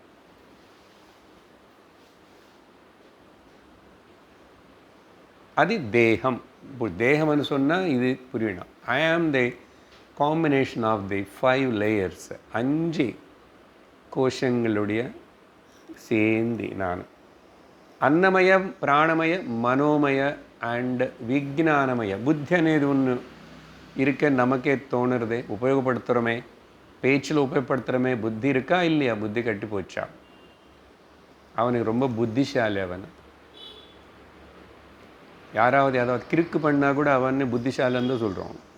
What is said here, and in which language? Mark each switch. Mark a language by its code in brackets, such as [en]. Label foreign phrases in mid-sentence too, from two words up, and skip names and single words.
[ta] அது தேகம். இப்போ தேகம்னு சொன்னால் இது புரியணும். [en] I am the combination of the 5 layers. [ta] 5 கோஷங்களுடைய சேர்ந்து நான். [sa] అన్నమయ, ప్రాణమయ, మనోమయ అండ్ విజ్ఞానమయ. [te] బుద్ధి అనేది [ta] இருக்க நமக்கே தோணுறதே, உபயோகப்படுத்துகிறோமே, பேச்சில் உபயோகப்படுத்துகிறோமே. புத்தி இருக்கா இல்லையா? புத்தி கட்டி போச்சா? அவனுக்கு ரொம்ப புத்திசாலி. அவன் யாராவது ஏதாவது கிறுக்கு பண்ணால் கூட அவன் புத்திசாலின்னு தான் சொல்கிறோம்.